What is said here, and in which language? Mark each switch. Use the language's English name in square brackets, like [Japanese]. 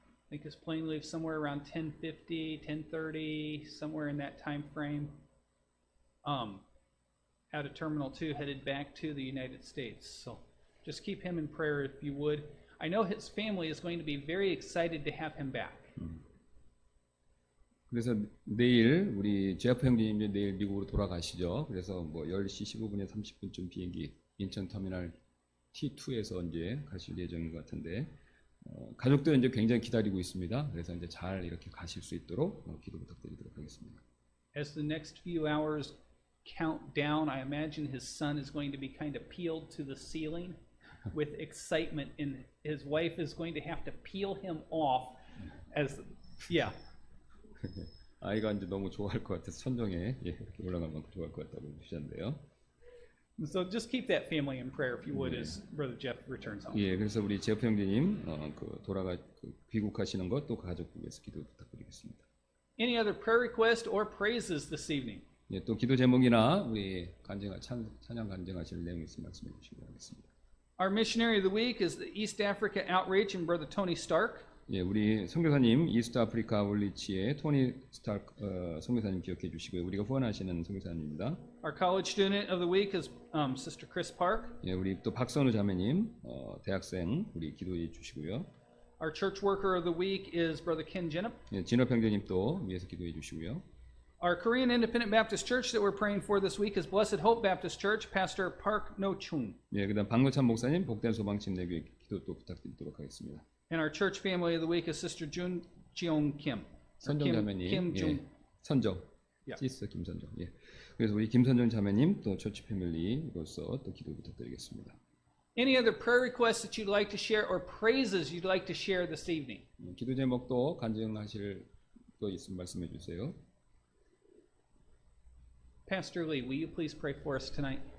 [English] I think his plane leaves somewhere around 10:50, 10:30, somewhere in that time frame. Out of Terminal 2, headed back to the United States. So just keep him in prayer if you would. I know his family is going to be very excited to have him back. [Korean] 그래서 내일 우리 제프 형님이 내일 미국으로 돌아가시죠. 그래서 뭐 10시 15분에 30분쯤 비행기 인천 터미널 T2에서 이제 가실 예정인 것 같은데 가족들 이제 굉장히 기다리고 있습니다. 그래서 이제 잘 이렇게 가실 수 있도록 기도 부탁드리도록 하겠습니다. [English] As the next few hours count down, I imagine his son is going to be kind of peeled to the ceiling with excitement, and his wife is going to have to peel him off as, yeah. [Korean] 아이가 이제 너무 좋아할 것 같아서 천정에 이렇게 올라가면 만큼 좋아할 것 같다고 주셨는데요. [English] So just keep that family in prayer if you would as Brother Jeff returns home. [Korean] 예, 그래서 우리 제프 형제님 귀국하시는 것 또 가족들 위해서 기도 부탁드리겠습니다. [English] Any other prayer request or praises this evening? [Korean] 예, 또 기도 제목이나 우리 찬양 간증하실 내용 있으면 말씀해 주시기 바라겠습니다. [English] Our missionary of the week is the East Africa Outreach and Brother Tony Stark. [Korean] 예, 우리 선교사님 이스트 아프리카 아울리치의 토니 스타크 선교사님 기억해 주시고요. 우리가 후원하시는 선교사님입니다. [English] Our college student of the week is Sister Chris Park. [Korean] 예, 우리 또 박선우 자매님 대학생 우리 기도해 주시고요. [English] Our church worker of the week is Brother Ken Jenup. [Korean] 예, 진업 형제님 또 위해서 기도해 주시고요. [English] Our Korean Independent Baptist Church that we're praying for this week is Blessed Hope Baptist Church, Pastor Park No-chung. [Korean] 예, 그다음 박노찬 목사님 복된 소방침례교회 기도 또 부탁드리도록 하겠습니다. [English] And our church family of the week is Sister Jun Jeong Kim. [Korean] 선정 자매님, Kim Jung. 예, 선정, 야. 시스 김선정. 예, 그래서 우리 김선정 자매님 또 처치 패밀리로서 또 기도 부탁드리겠습니다. [English] Any other prayer requests that you'd like to share or praises you'd like to share this evening? [Korean] 기도 제목도 간증하실 거 있으면 말씀해 주세요. [English] Pastor Lee, will you please pray for us tonight?